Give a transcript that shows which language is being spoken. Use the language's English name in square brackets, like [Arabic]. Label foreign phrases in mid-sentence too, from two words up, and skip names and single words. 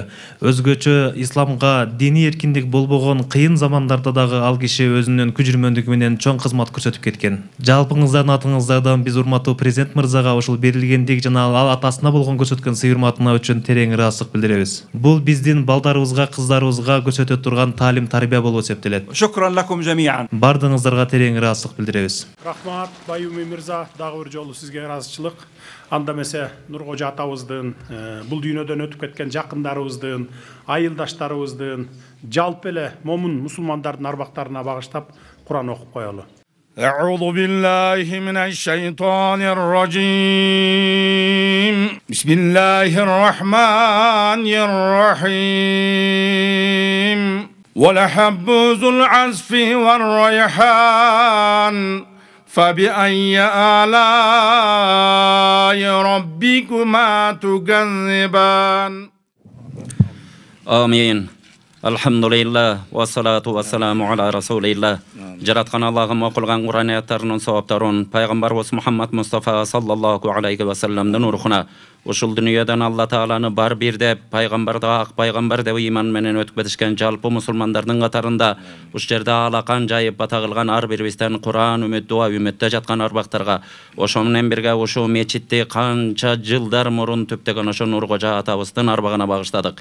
[Kyrgyz] Өзгөчө исламга диний эркиндик болбогон кыйын замандарда дагы ал киши өзүнүн күчүрмөндүгү менен чоң кызмат көрсөтүп кеткен. Жалпыңыздардын атыңыздардан биз урматтуу президент мырзага ушул берилгендик жана ал атасына болгон көрсөткөн сый урматына үчүн терең ыраазычылык билдиребиз. Бул биздин балдарыбызга, кыздарыбызга көрсөтө турган таалим тарбия болуп эсептелет. [Arabic] شكرا لكم جميعا. [Kyrgyz] Бардыгыңыздарга терең ыраазычылык билдиребиз. Рахмат, Баюмий мырза, дагы бир жолу сизге ыраазычылык. Анда эмесе Нургожо атабыздын, бул дүйнөдөн өтүп кеткен жакындарыбыздын, айылдаштарыбыздын, жалпы эле момун мусулмандардын арбактарына багыштап Куран окуп коелу. [Arabic] أعوذ بالله من الشيطان الرجيم بسم الله الرحمن الرحيم ولحب ذو العصف والريحان فبأي آلاء ربكما تكذبان آمين الحمد لله والصلاة والسلام على رسول الله [Kyrgyz] жараткан Аллахым окулган Куран аяттарынын саваптарын пайгамбарыбыз Мухаммад Мустафа [Arabic] صلى الله عليه وسلم [Kyrgyz] рухуна ушул дүйнөдөн Алла Тааланы бар бир деп, пайгамбарды ак пайгамбар деп ыйман менен өтүп кетишкен жалпы мусулмандардын катарында уш жерде алакан жайып бата кылган ар бирибизден Куран үмүт дуа үмүттө жаткан арбактарга ошо менен бирге ушул мечитти канча жылдар мурун түптөгөн ошо Нургожо атабыздын арбагына багыштадык.